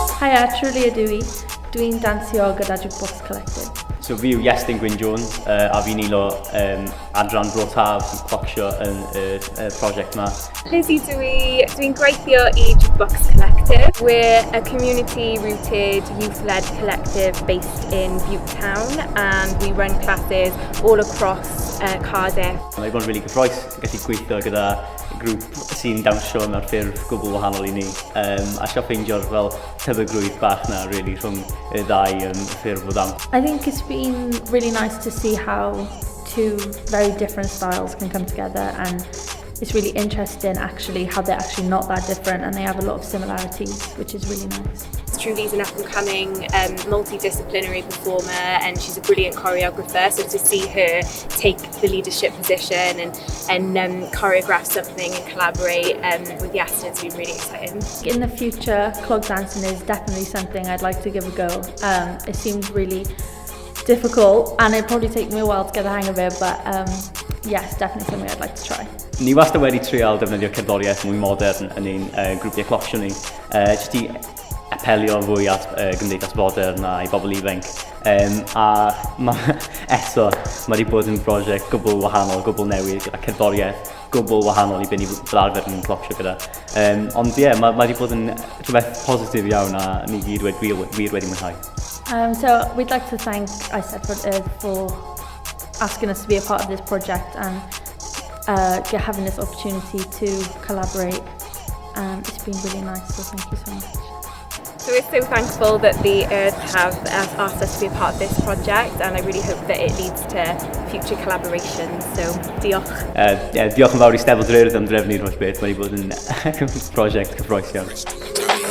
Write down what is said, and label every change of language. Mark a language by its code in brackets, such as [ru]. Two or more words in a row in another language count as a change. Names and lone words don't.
[cy] Hiya, truly ydw i. Dwi'n dansio gyda Jukebox Collective. So fi yw Iestyn Gwyn Jones a fi'n nilo adran Bro Taf sy'n clocsio yn y prosiect yma. Lizzie dwi. Dwi'n gweithio I Jukebox Collective. [en] We're a community-rooted, youth-led collective based in Butte Town, and we run classes all across Cardiff. [cy] Mae'n bod yn rili gyffroes gallu gweithio gyda grŵp sy'n dawnsio mewn ffurf gwbl wahanol I ni. A sio ffeindio'r fel tebygrwydd bach na really rhwng y ddau ffurf o dawns. [en] I think it's been really nice to see how two very different styles can come together, and it's really interesting actually how they're actually not that different and they have a lot of similarities, which is really nice. Truly's an up-and-coming multidisciplinary performer, and she's a brilliant choreographer, so to see her take the leadership position and choreograph something and collaborate with Iestyn has been really exciting. In the future, clog dancing is definitely something I'd like to give a go. It seems really difficult and it'd probably take me a while to get the hang of it, but yes, definitely something I'd like to try. [cy] Ni wastad wedi trial defnyddio cerddoriaeth mwy modern yn ein grwpiau clocsio ni, jyst I apelio fwy at gymdeithas fodern a I bobl ifanc. A eto, mae wedi bod yn brosiect gwbl wahanol, gwbl newydd, gyda cerddoriaeth gwbl wahanol I be ni fel arfer yn clocsio gyda. Ond ie, mae wedi bod yn rhywbeth positif iawn a ni gyd wir wedi mwynhau. [en] So we'd like to thank ISET for asking us to be a part of this project and having this opportunity to collaborate. It's been really nice, so thank you so much. So we're so thankful that the Earth have asked us to be a part of this project, and I really hope that it leads to future collaborations, so diolch. [cy] Diolch yn fawr I Steddfod Dryrd am drefnu'r holl beth, mae wedi bod yn prosiect cyffroes iawn.